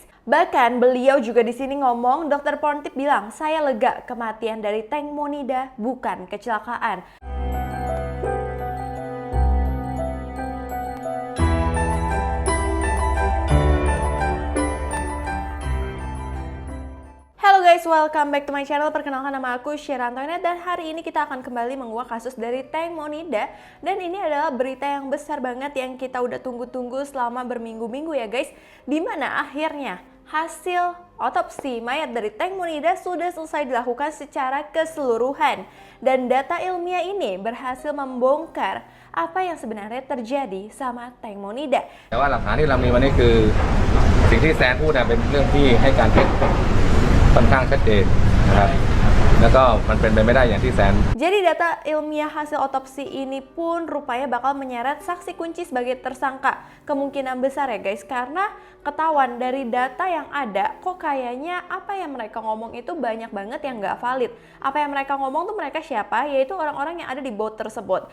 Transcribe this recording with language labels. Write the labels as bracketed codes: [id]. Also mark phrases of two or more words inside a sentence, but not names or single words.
[id] Bahkan beliau juga di sini ngomong, Dr. Pontip bilang, "Saya lega, kematian dari Teng Monida bukan kecelakaan." [en] Halo guys, welcome back to my channel. [id] Perkenalkan, nama aku Sheira Antoinette dan hari ini kita akan kembali menguak kasus dari Teng Monida. Dan ini adalah berita yang besar banget yang kita udah tunggu-tunggu selama berminggu-minggu ya guys. Dimana akhirnya hasil otopsi mayat dari Teng Monida sudah selesai dilakukan secara keseluruhan. Dan data ilmiah ini berhasil membongkar apa yang sebenarnya terjadi sama Teng Monida. [th] แต่ว่าหลักฐานที่เรามีวันนี้คือสิ่งที่แซนพูดเป็นเรื่องที่ให้การเท็จค่อนข้างชัดเจนนะครับแล้วก็มันเป็นไปไม่ได้อย่างที่แซน [id] Jadi data ilmiah hasil otopsi ini pun rupanya bakal menyeret saksi kunci sebagai tersangka. Kemungkinan besar ya guys, karena ketahuan dari data yang ada kok kayaknya apa yang mereka ngomong itu banyak banget yang nggak valid. Apa yang mereka ngomong tuh mereka siapa? Yaitu orang-orang yang ada di boat tersebut.